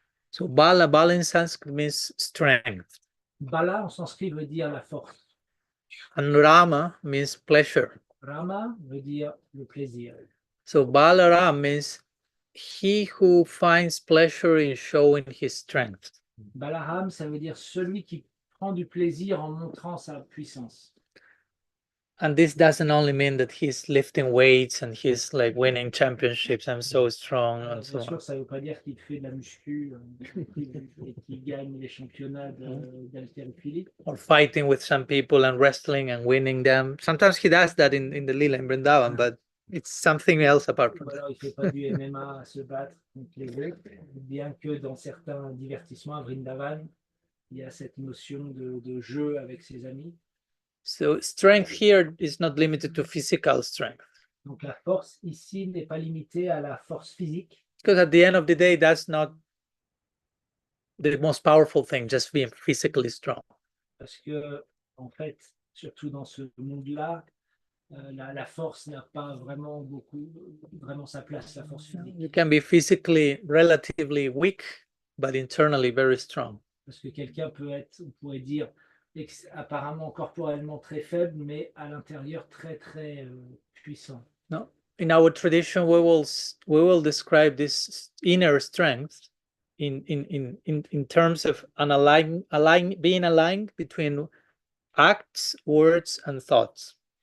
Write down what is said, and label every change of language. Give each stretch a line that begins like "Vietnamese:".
English: So Bala in Sanskrit means strength.
French: Bala en sanskrit veut dire la force.
English: And Rama means pleasure.
French: Rama veut dire le plaisir.
English: So Balaram means he who finds pleasure in showing his strength.
French: Balaram, ça veut dire celui qui prend du plaisir en montrant sa puissance.
English: And this doesn't only mean that he's lifting weights and he's like winning championships, I'm so strong and so on.
French: Bien sûr, ça ne veut pas dire qu'il fait de la muscu et qu'il gagne les championnats d'haltérophilie.
English: Or fighting with some people and wrestling and winning them. Sometimes he does that in the Lila in Vrindavan, but it's something else apart from that.
French: Il ne fait pas du MMA à se battre contre les autres, bien que dans certains divertissements à Vrindavan, il y a cette notion de jeu avec ses amis.
English: So strength here is not limited to physical strength.
French: Donc la force ici n'est pas limitée à la force physique.
English: Because at the end of the day, that's not the most powerful thing, just being physically strong.
French: Parce que, en fait, surtout dans ce monde-là, la force n'a pas vraiment sa place, la force physique.
English: You can be physically relatively weak, but internally very strong.
French: Parce que quelqu'un on pourrait dire, apparemment corporellement très faible, mais à l'intérieur très très puissant.
English: No, in our tradition, we will describe this inner strength in terms of being aligned between acts, words, and thoughts.